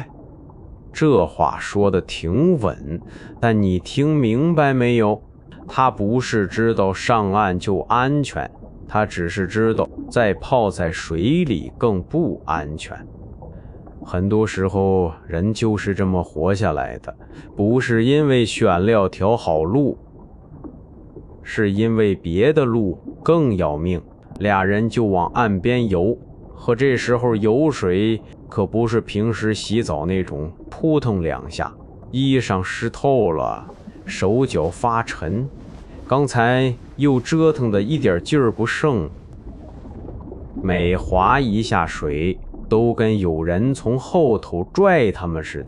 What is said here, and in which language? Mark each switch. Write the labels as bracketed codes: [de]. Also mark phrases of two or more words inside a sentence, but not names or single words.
[zh] 這話說得挺穩，但你聽明白沒有？他不是知道上岸就安全，他只是知道再泡在水裡更不安全。很多時候人就是這麼活下來的，不是因為選了條好路，是因為別的路更要命。倆人就往岸邊游，和這時候游水可不是平時洗澡那種撲騰兩下，衣裳濕透了，手腳發沉，剛才又折騰的一點勁兒不剩，每滑一下水都跟有人從後頭拽他們似的。